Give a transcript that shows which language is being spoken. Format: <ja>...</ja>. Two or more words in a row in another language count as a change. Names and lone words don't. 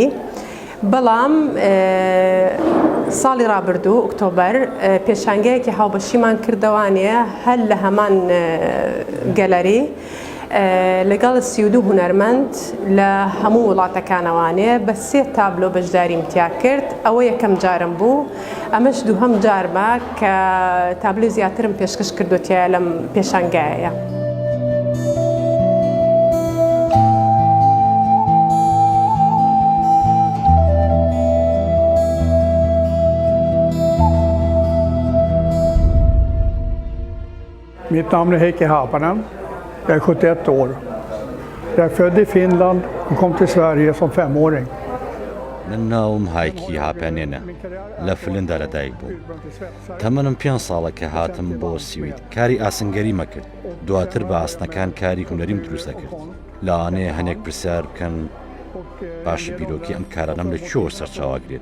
<ckb>بەڵام ساڵی ڕابردوو ئۆکتۆبەر پێشانگایەکی هاوبەشیمان کردەوانێ هەر لە هەمان گەلەری لەگەڵ 32 هونەرمەند لە هەموو وڵاتەکانەوانێ بە 3 تابلۆ بەشداریم تیا کرد. ئەوە یەکەم جارم بوو، ئەمەش دووهەم جارمە کە تابلۆی زیاترم پێشکەش کردوتیە لەم پێشانگایە.</ckb> <sv>Mitt namn är Heikki Haapanen. Jag är 71 år. Jag är född i Finland och kom till Sverige som 5-åring.</sv> <ckb>ناوم هایکی هاپێنێنە لە فلندا لەدایک بوو. تەمەنم 5 ساڵە کە هاتم بۆ سوید. کاری ئاسنگەری مەکرد. دواتر بە ئاسنەکان کاری هونەریم دروستە کرد. لەوانەیە هەنێک پرسیار بکەن باشە بیرۆکی ئەم کارانەم لە چۆ سەرچاواگرێت.</ckb>